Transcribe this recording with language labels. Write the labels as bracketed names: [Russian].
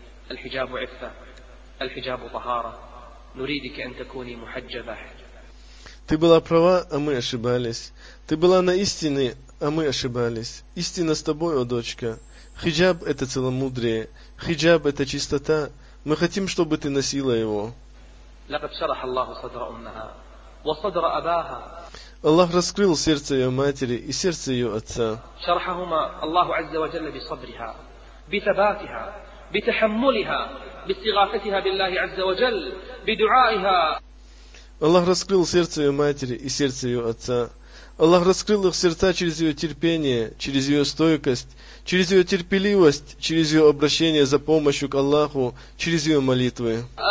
[Arabic] الحجاب عفة الحجاب طهارة نريدك أن تكوني محجبة. [Russian] Ты была права, а мы ошибались. Ты была на истине, а мы ошибались. Истина с тобой, о дочка. Хиджаб это целомудрие. Хиджаб это чистота. Мы хотим, чтобы ты носила его. [Arabic] لقد شرح الله صدر أمها وصدر أباها. [Russian] Аллах раскрыл сердце ее матери и сердце ее отца. [Arabic] شرحهما الله عز وجل بصدرها بثباتها بتحملها باستغاثتها بالله عز وجل بدعائها. [Russian] Аллах раскрыл сердце ее матери и сердце ее отца. Аллах раскрыл их сердца через ее терпение, через ее стойкость, через ее терпеливость, через ее обращение за помощью к Аллаху, через ее молитвы.